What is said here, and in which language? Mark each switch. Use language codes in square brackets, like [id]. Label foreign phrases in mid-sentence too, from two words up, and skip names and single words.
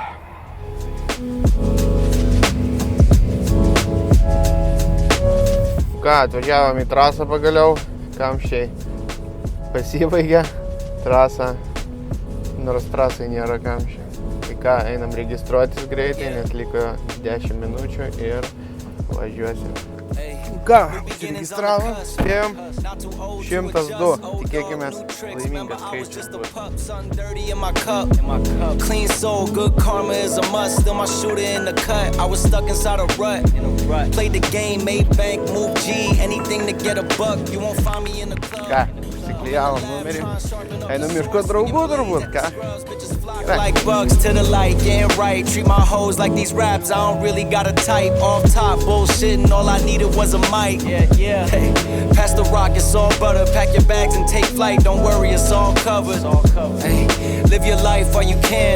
[lt] Ką, atvažiavom į trasą pagaliau, kamščiai pasibaigė trasą, nors trasai nėra kamščiai. Tai ką, einam registruotis greitai, nes liko 10 minučių ir važiuosim. Ką, užsiregistravo, spėjom 102, tikėkime laimingas skaičius. [en] Clean soul, good karma is a must. Still my shooter in the cut. I was stuck inside a rut. Played the game, made bank, move G. Anything to get a buck. You won't find me in the club. [lt] Ką, užsiklijavom numerį. Einam ieškot draugų turbūt, ką? [en] Like bugs to the light, getting right. Treat my hoes like these raps. I don't really got a type. Off top, bullshitting. All I needed was a mic. Yeah. Hey, pass the rock, it's all butter. Pack your bags and take flight. Don't worry, it's all covered. Hey, live your life while you can.